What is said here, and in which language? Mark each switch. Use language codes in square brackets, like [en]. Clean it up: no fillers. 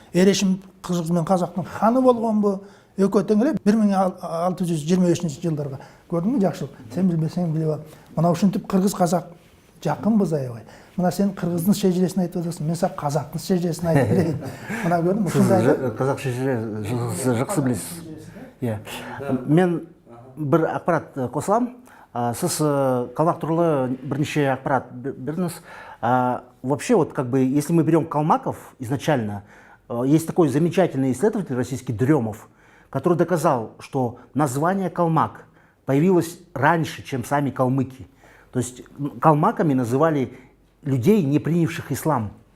[ky] Эрешим кыргыз менен казактын ханы болгонбу? Экөө тең эле 1625-жылдарга. Көрдүңбү жакшылык? Сен билбесең билип ал. Мына ушинтип кыргыз казак жакынбыз аябай. Мына сен кыргыздын шежиресин айтып атасың, мен сага казактын шежиресин айтып берейин. Мына көрдүңбү? Ушундай Казак шежире жакшы билесиз. [kk] Мен бір ақпарат қосылам. Сіз Калмак турлы бірнеше ақпарат бердіңіз. [ru] Вообще, вот как бы, если мы берем калмаков изначально, есть такой замечательный исследователь российский Дремов, который доказал, что название калмак появилось раньше, чем сами калмыки. То есть калмаками называли людей, не принявших ислам.